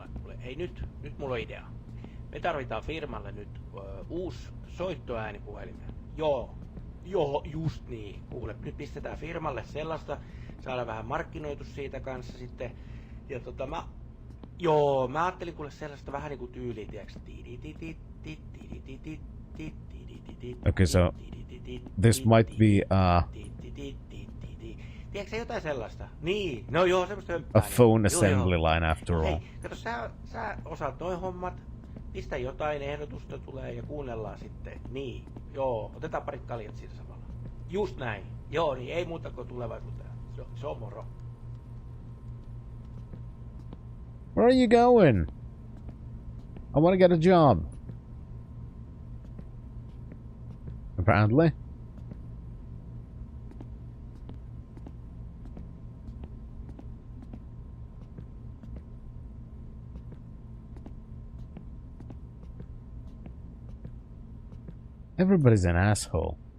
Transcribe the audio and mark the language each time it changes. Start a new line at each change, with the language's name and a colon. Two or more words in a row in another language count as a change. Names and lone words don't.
Finnish: Kuule, hei nyt mulla on idea. Me tarvitaan firmalle nyt uusi soittoäänipuhelimeen. Joo, just niin. Kuule, nyt pistetään firmalle sellaista, saadaan vähän markkinoitu siitä kanssa sitten. Ja mä ajattelin kuule sellaista vähän niinku tyyliä, tiiäks?
English: Okay, so this might be
Finnish: Tiedätkö jotain sellaista? Niin, no joo, semmoista hömppää.
English: a phone assembly line after all.
Finnish: Hei, kato, sä osaat noin hommat, pistä jotain ehdotusta tulee ja kuunnellaan sitten. Niin, joo, otetaan parit kaljat siinä samalla. Just näin, joo, niin ei muuta kuin tulevaisuuteen. Se on moro.
English: Where are you going? I want to get a job. Apparently. Everybody's an asshole.